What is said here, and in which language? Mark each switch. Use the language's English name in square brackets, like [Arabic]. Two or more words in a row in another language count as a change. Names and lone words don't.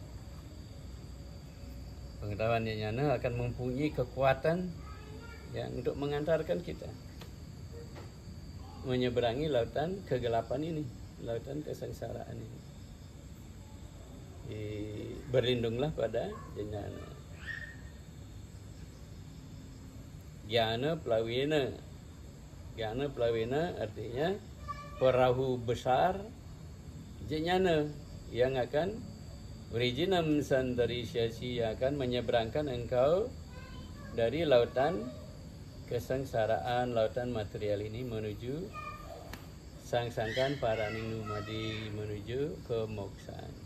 [Indonesian] Pengetahuan jnana akan mempunyai kekuatan yang untuk mengantarkan kita menyeberangi lautan kegelapan ini, lautan kesengsaraan ini. Berlindunglah pada jnana. [Sanskrit] Jnana plawina. Jnana plawina [Indonesian] artinya perahu besar jnana yang akan [Sanskrit] Vrijinam Santarishyasi, [Indonesian] yang akan menyeberangkan engkau dari lautan kesengsaraan, lautan material ini menuju [Javanese] sangsangkan paraning numadi, [Indonesian] menuju kemoksaan.